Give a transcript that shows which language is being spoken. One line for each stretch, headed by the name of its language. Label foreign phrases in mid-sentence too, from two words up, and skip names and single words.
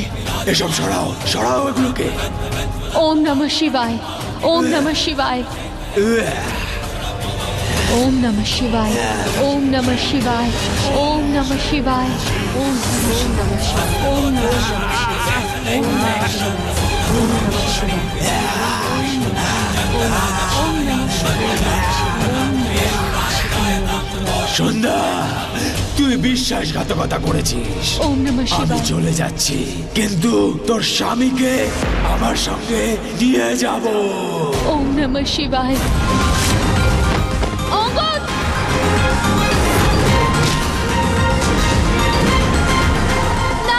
Bangla: এসব সরাও, সরাও এগুলোকে।
Sanskrit: ওম নমঃ শিবায়। ওম নমঃ শিবায়। ওম নমঃ শিবায়। ওম নমঃ শিবায়। ওম নমঃ শিবায়। ওম নমঃ শিবায়। ওম নমঃ শিবায়। ওম নমঃ শিবায়। ওম নমঃ শিবায়।
Bangla: সন্ধ্যা, তুই বিশ্বাসঘাতকতা করেছিস।
Sanskrit: ওম নমঃ
Bangla: আমি
Sanskrit: শিবায়।
Bangla: চলে যাচ্ছি, কিন্তু তোর স্বামীকে আমার সঙ্গে নিয়ে যাব।
Sanskrit: ওম নমঃ শিবায়। অঙ্গদ!
Bangla: না!